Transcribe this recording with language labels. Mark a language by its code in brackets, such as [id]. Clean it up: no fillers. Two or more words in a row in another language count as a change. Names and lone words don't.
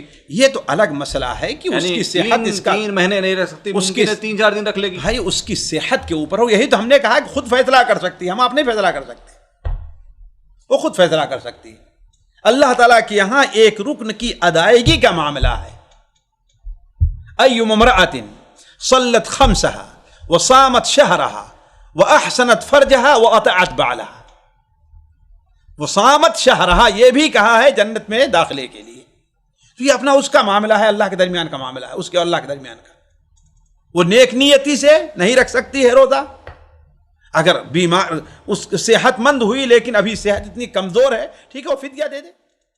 [ur] یہ تو الگ مسئلہ ہے کہ اس کی صحت، اس کا 3 مہینے نہیں رکھ سکتی، اس کی 3-4 دن رکھ لے گی، بھائی اس کی صحت کے اوپر ہو۔ یہی تو ہم نے کہا کہ خود فیصلہ کر سکتی ہے، ہم آپ نہیں فیصلہ کر سکتے، وہ خود فیصلہ کر سکتی ہے۔ اللہ تعالیٰ کے یہاں ایک رکن کی ادائیگی کا معاملہ ہے۔ [ar] ایما امرأۃ صلت خمسہا وصامت شہرہا واحسنت فرجہا واطاعت بعلہا، وصامت شہرہا [ur] یہ بھی کہا ہے جنت میں داخلے کے لیے، تو یہ اپنا اس کا معاملہ ہے، اللہ کے درمیان کا معاملہ ہے، اس کے اور اللہ کے درمیان کا۔ وہ نیک نیتی سے نہیں رکھ سکتی ہے روزہ، اگر بیمار اس صحت مند ہوئی لیکن ابھی صحت اتنی کمزور ہے، ٹھیک ہے وہ فدیہ دے دے.